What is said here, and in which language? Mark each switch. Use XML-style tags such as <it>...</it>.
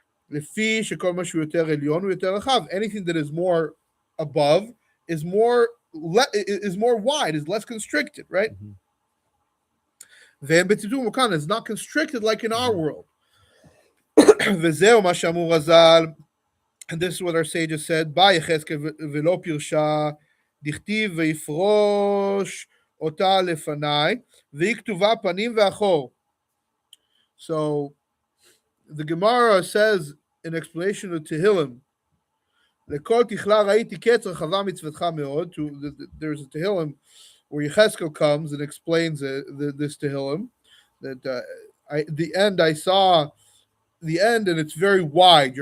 <en>Anything that is more above is more wide, is less constricted, right? It's not constricted like in our world. And this is what our sages said.</en> <he>דכתיב ויפרוש אותה לפניי, והיא כתובה פנים ואחור.</he> <en>So the Gemara says in explanation of Tehillim,</en> <he>לכל תכלה ראיתי קץ רחבה מצוותך מאוד.</he> <en>There's a Tehillim where Yechezkel comes and explains this Tehillim, that I saw the end and it's very wide.</en>